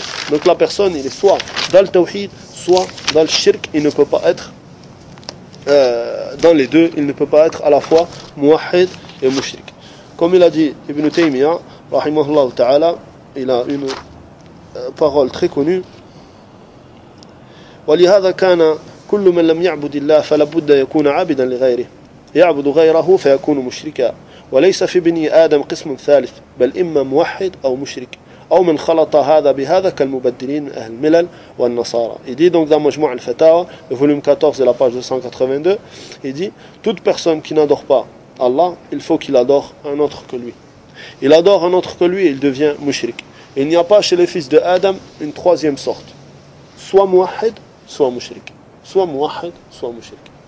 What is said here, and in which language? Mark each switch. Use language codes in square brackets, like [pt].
[fr] Donc la personne, il est soit dans le tawhid, soit dans le shirk. Il ne peut pas être dans les deux. Il ne peut pas être à la fois muwahhid et mushrik. Comme il a dit Ibn Taymiyyah, rahimahullah ta'ala, il a une parole très connue. [ar] ولهذا كان كل من لم يعبد الله فلا بد يكون عابدا لغيره يعبد غيره فيكون مشركا وليس في بني آدم قسم ثالث بل إما موحد أو مشرك أو من خلط هذا بهذا كالمبدلين من أهل الملل والنصارى. [fr] Il dit donc dans Majmou' al-Fatawa, le volume 14 de la page 282, il dit, toute personne qui n'adore pas Allah, il faut qu'il adore un autre que lui. Il adore un autre que lui et il devient mushrik. Il n'y a pas chez les fils de Adam une troisième sorte. Soit mouahid, soit mouchrik. Soit mouahid, soit mouchrik.